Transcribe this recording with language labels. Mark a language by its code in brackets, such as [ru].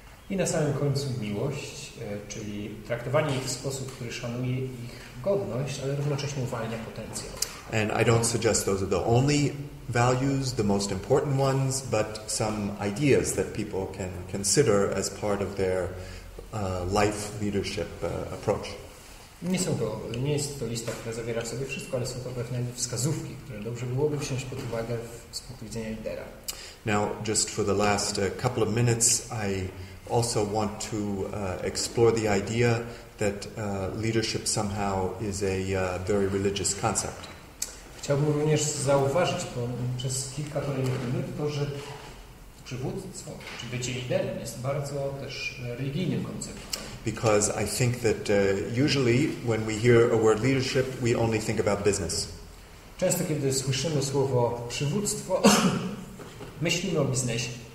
[pl] I na samym końcu miłość, czyli traktowanie ich w sposób, który szanuje ich godność, ale równocześnie uwalnia potencjał. [en] And I don't suggest those are the only values, the most important ones, but some ideas that people can consider as part of their life leadership approach. [pl] Nie jest to lista, która zawiera w sobie wszystko, ale są to pewne wskazówki, które dobrze byłoby wziąć pod uwagę z punktu widzenia lidera. [en] Now, just for the last couple of minutes, I also want to explore the idea that leadership somehow is a very religious concept. [pl] Chciałbym również zauważyć przez kilka kolejnych minut to, że przywództwo, czy bycie liderem jest bardzo też religijnym konceptem. [en] Because I think that usually when we hear a word leadership, we only think about business. [pl] Często, kiedy słyszymy słowo przywództwo, myślimy o biznesie.